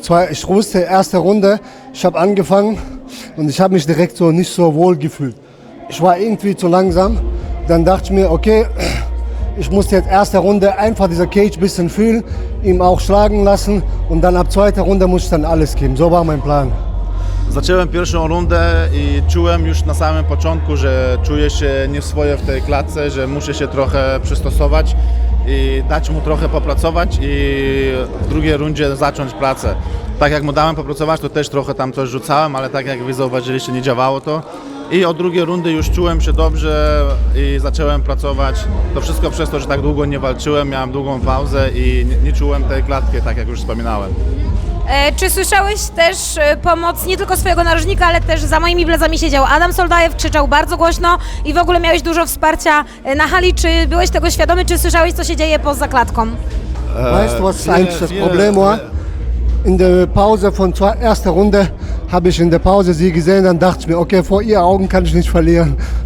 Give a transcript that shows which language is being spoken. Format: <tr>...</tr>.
<de>Ich wusste, erste Runde, ich habe angefangen und ich habe mich direkt so nicht so wohl gefühlt. Ich war irgendwie zu langsam. Dann dachte ich mir, okay, ich muss jetzt erste Runde einfach dieser Cage ein bisschen fühlen, ihm auch schlagen lassen und dann ab zweiter Runde muss ich dann alles geben. So war mein Plan.</de> <pl>Zacząłem pierwszą rundę i czułem już na samym początku, że czuję się nieswoje w tej klatce, że muszę się trochę przystosować i dać mu trochę popracować i w drugiej rundzie zacząć pracę. Tak jak mu dałem popracować, to też trochę tam coś rzucałem, ale tak jak wy zauważyliście, nie działało to. I od drugiej rundy już czułem się dobrze i zacząłem pracować. To wszystko przez to, że tak długo nie walczyłem, miałem długą pauzę i nie czułem tej klatki, tak jak już wspominałem. Czy słyszałeś też pomoc nie tylko swojego narożnika, ale też za moimi plecami siedział Adam Soldajew, krzyczał bardzo głośno i w ogóle miałeś dużo wsparcia na hali. Czy byłeś tego świadomy, czy słyszałeś, co się dzieje poza klatką?</pl> <de>Weißt du, was eigentlich das Problem war? In der Pause von erster Runde habe ich in der Pause sie gesehen, dann dachte ich mir, okay, vor ihr Augen kann ich nicht verlieren.</de>